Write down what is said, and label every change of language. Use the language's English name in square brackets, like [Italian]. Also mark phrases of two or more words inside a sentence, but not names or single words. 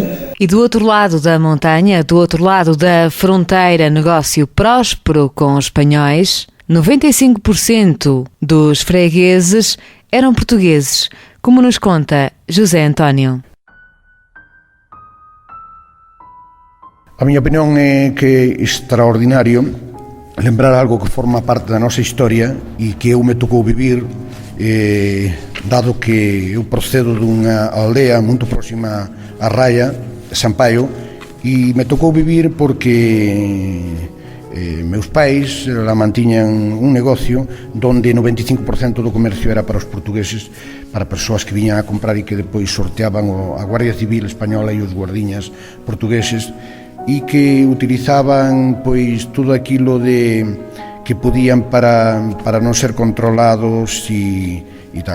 [Portuguese] E do outro lado da montanha, do outro lado da fronteira, negócio próspero com os espanhóis, 95% dos fregueses eram portugueses, como nos conta José António. [Galician] A minha opinión é que é extraordinario lembrar algo que forma parte da nosa historia e que eu me tocou vivir, dado que eu procedo dunha aldea muito próxima a Raia, Sampaio, e me tocou vivir porque meus pais la mantiñan un negocio donde 95% do comercio era para os portugueses, para persoas que viñan a comprar e que depois sorteaban a Guardia Civil española e os guardiñas portugueses, e que utilizaban pois todo aquilo que podían para non ser controlados e tal.